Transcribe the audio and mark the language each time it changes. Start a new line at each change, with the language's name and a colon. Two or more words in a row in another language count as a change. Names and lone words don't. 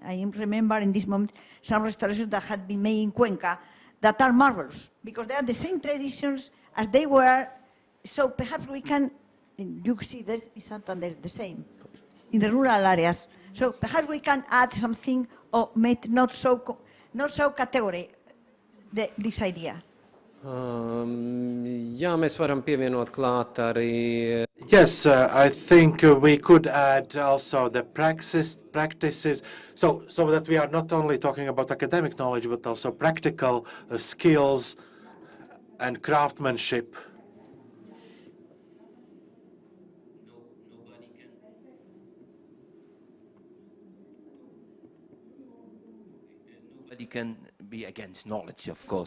English: I remember in this moment some restorations that had been made in Cuenca that are marvelous, because they are the same traditions as they were. So perhaps we can, you see this in Santander the same, in the rural areas. So perhaps we can add something or make not so category this idea.
Latvian: Jā, mēs varam pievienot klāt arī.
English: Yes, I think we could add also the practices, so that we are not only talking about academic knowledge, but also practical skills and craftsmanship. Nobody can be against knowledge, of course.